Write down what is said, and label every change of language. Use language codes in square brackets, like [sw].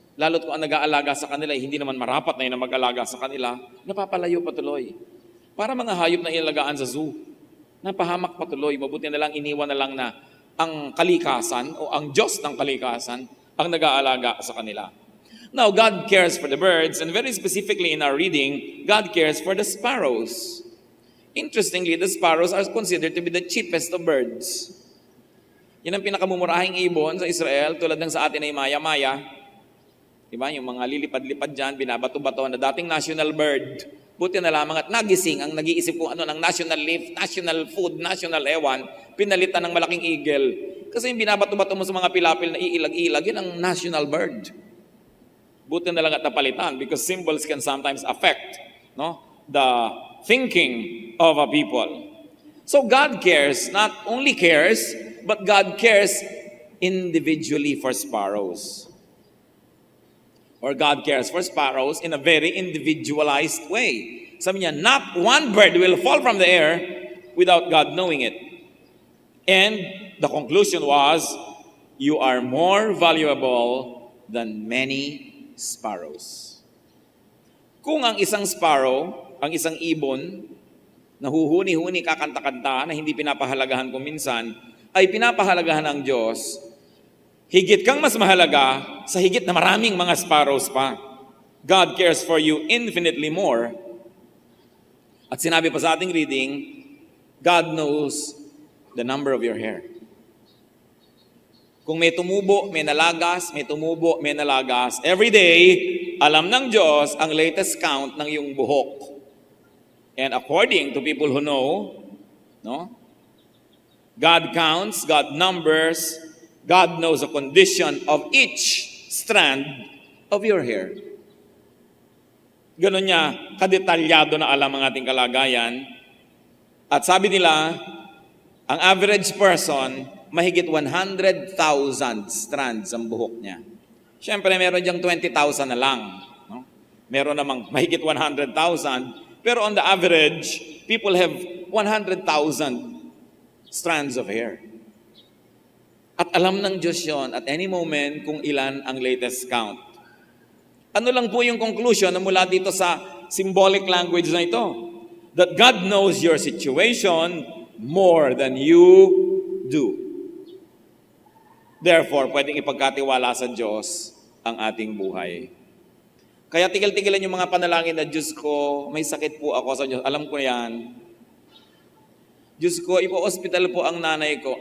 [tl] Lalo't kung ang nag-aalaga sa kanila, hindi naman marapat na yun na mag-alaga sa kanila, napapalayo patuloy. Para mga hayop na ilalagaan sa zoo, napahamak patuloy, mabuti na lang, iniwan na lang na ang kalikasan o ang Diyos ng kalikasan ang nag-aalaga sa kanila. [en] Now, God cares for the birds, and very specifically in our reading, God cares for the sparrows. Interestingly, the sparrows are considered to be the cheapest of birds. [tl] Yan ang pinakamumurahing ibon sa Israel, tulad ng sa atin ay maya-maya. Diba? Yung mga lilipad-lipad dyan, binabato-bato na dating national bird. Buti na lamang at nagising ang nag-iisip kung ano ng national leaf, national food, national ewan, pinalitan ng malaking eagle. Kasi yung binabato-bato mo sa mga pilapil na iilag-ilag, yun ang national bird. Buti na lang at napalitan [en] because symbols can sometimes affect the thinking of a people. So God cares, not only cares, but God cares individually for sparrows. Or God cares for sparrows in a very individualized way. [tl] Sabi niya, [en] not one bird will fall from the air without God knowing it. And the conclusion was, you are more valuable than many sparrows. [tl] Kung ang isang sparrow, ang isang ibon, na huhuni-huni kakanta-kanta na hindi pinapahalagahan kung minsan, ay pinapahalagahan ng Diyos, higit kang mas mahalaga sa higit na maraming mga sparrows pa. [en] God cares for you infinitely more. [tl] At sinabi pa sa ating reading, [en] God knows the number of your hair. [tl] Kung may tumubo, may nalagas, may tumubo, may nalagas, [en] every day, [tl] alam ng Diyos ang latest count ng iyong buhok. [en] And according to people who know, God counts, God numbers, God knows the condition of each strand of your hair. [tl] Ganon niya, kadetalyado na alam ang ating kalagayan. At sabi nila, ang average person, mahigit 100,000 strands ang buhok niya. Siyempre, meron diyang 20,000 na lang. No? Meron namang mahigit 100,000. [en] Pero on the average, people have 100,000 strands of hair. [tl] At alam ng Diyos yon [en] at any moment [tl] kung ilan ang latest count. Ano lang po yung conclusion na mula dito sa symbolic language na ito? [en] That God knows your situation more than you do. [tl] Therefore, pwedeng ipagkatiwala sa Diyos ang ating buhay. Kaya tigil-tigilan yung mga panalangin na, Diyos ko, may sakit po ako sa Diyos. Alam ko yan. Diyos ko, ipo-hospital po ang nanay ko.